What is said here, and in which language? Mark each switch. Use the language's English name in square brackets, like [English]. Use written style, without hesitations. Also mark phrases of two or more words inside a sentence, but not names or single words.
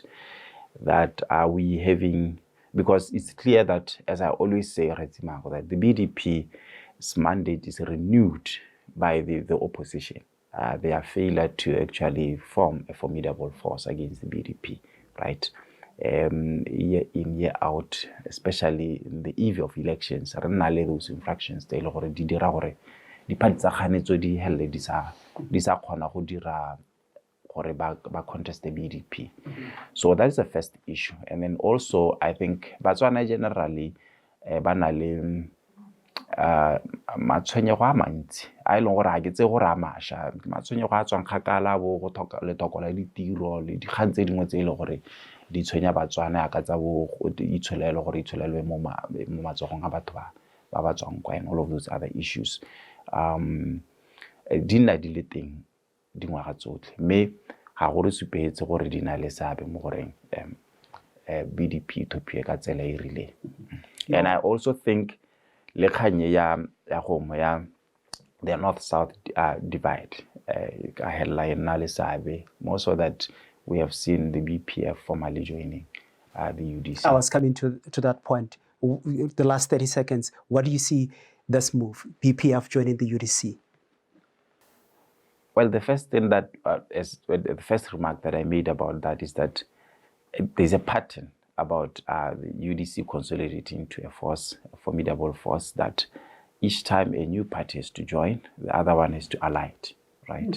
[English] That are we having, because it's clear that, as I always say, that the BDP's mandate is renewed by the opposition. Their failure to actually form a formidable force against the BDP, right? Year in, year out, especially in the eve of elections, those infractions, they already did [Tswana] di party tsa kganetso di helle di sa kgona go dira gore ba [English] contest the BDP. So that is the first issue. And then also I think Batswana generally [Tswana] ba na le matshwenyego a mantsi a ileng gore a ke tse gore a masha matshwenyego a tswang kgakala bo go thoka le toko la ditiro le dikgang tse dingwe tse ile gore di tshwenya Batswana ya ka tsa bo itshwelelo gore itshwelelwe mo matsogong a batho ba tswang kwa, [English] and all of those other issues. [Tswana] Di nna di le teng dingwaga tsotlhe mme ga gore supetse gore di na le seabe mo goreng BDP Ethiopia ka tsela e rile. [English] And I also think [Tswana] le kganye ya [English] the north-south divide [Tswana] ka hella e nna le seabe, [English] more so that we have seen the BPF formally joining the UDC. I was coming to that point. The last 30 seconds, what do you see this move, BPF joining the UDC? Well, the first thing that, the first remark that I made about that is that there's a pattern about the UDC consolidating into a force, a formidable force, that each time a new party has to join, the other one has to ally it, right?